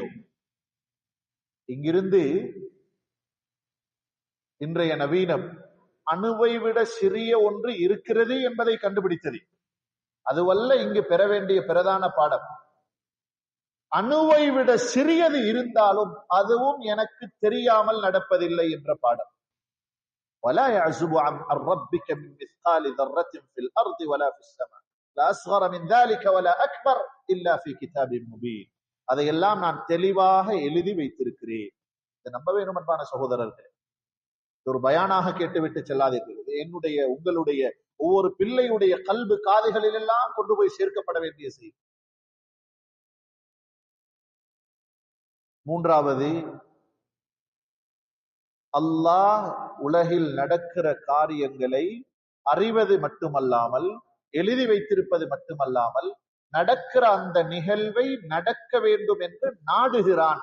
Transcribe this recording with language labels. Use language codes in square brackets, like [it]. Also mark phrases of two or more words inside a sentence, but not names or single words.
[ta] இங்கிருந்து இன்றைய நவீனம் அணுவை விட சிறிய ஒன்று இருக்கிறது என்பதை கண்டுபிடித்தது. அதுவல்ல இங்கு பெற வேண்டிய பிரதான பாடம். அணுவை விட சிறியது இருந்தாலும் அதுவும் எனக்கு தெரியாமல் நடப்பதில்லை என்ற பாடம். [ar] ولا يعزب عن ربك من مثقال ذرة في الأرض ولا في السماء لا أصغر من ذلك ولا أكبر إلا في كتاب مبين. [ta] அதையெல்லாம் நான் தெளிவாக எழுதி வைத்திருக்கிறேன். இதை நம்ப வேணும் அன்பான சகோதரர்களே. ஒரு பயானாக கேட்டுவிட்டு செல்லாதீர்கள். என்னுடைய உங்களுடைய ஒவ்வொரு பிள்ளையுடைய கல்பு காதுகளில் எல்லாம் கொண்டு போய் சேர்க்கப்பட வேண்டிய செய்தி. மூன்றாவது, அல்லாஹ் உலகில் நடக்கிற காரியங்களை அறிவது மட்டுமல்லாமல் எழுதி வைத்திருப்பது மட்டுமல்லாமல் நடக்கிற அந்த நிகழ்வை நடக்க வேண்டும் என்று நாடுகிறான்.